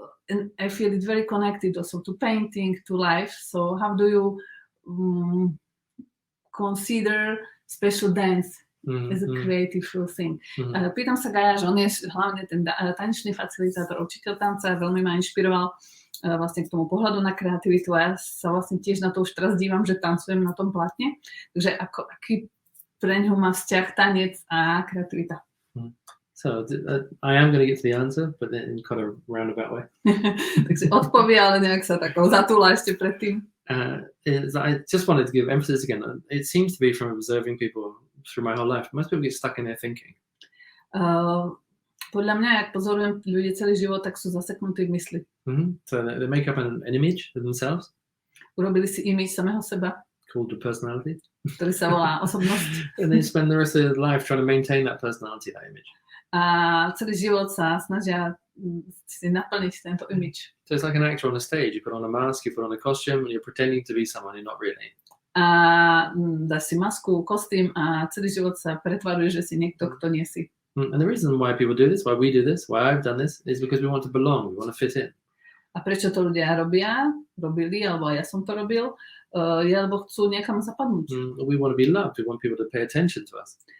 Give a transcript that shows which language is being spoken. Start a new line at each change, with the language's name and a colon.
English: And I feel it very connected also to painting, to life. So how do you consider special dance as a creative thing?
Slovak: Pýtam sa Gaja, že on je hlavne ten tanečný facilitátor, učiteľ tanca, veľmi ma inšpiroval vlastne k tomu pohľadu na kreativitu a ja sa vlastne tiež na to už teraz dívam, že tancujem na tom platne. Takže aký pre ňoho má vzťah tanec a kreativita?
English: So I am going to get to the answer, but then in kind of roundabout way.
Slovak: Takže odpovie, ale nejak sa takou zatúla ešte predtým.
English: I just wanted to give emphasis again. It seems to be from observing people through my whole life. Most people get stuck in their thinking.
Slovak: Podľa mňa, ak pozorujem ľudia celý život, tak sú zaseknutí v mysli.
English: So they make up an image of themselves.
Slovak: Urobili si image samého seba.
English: Called the personality.
Slovak: Ktorý sa volá osobnosť.
English: And they spend the rest of their life trying to maintain that personality, that image.
Slovak: A celý život sa snažia si naplniť tento image.
English: So it's like an actor on a stage. You put on a mask, you put on a costume, and you're pretending to be someone you're not really.
Slovak: A dáš si masku, kostým a celý život sa pretvaruje, že si niekto, kto nie si.
English: And the reason why people do this, why we do this, why I've done this, is because we want to belong, we want to fit in.
Slovak: A prečo to ľudia robili, alebo ja som to robil, lebo chcú niekam zapadnúť.
English: We want to be loved, we want people to pay attention to us.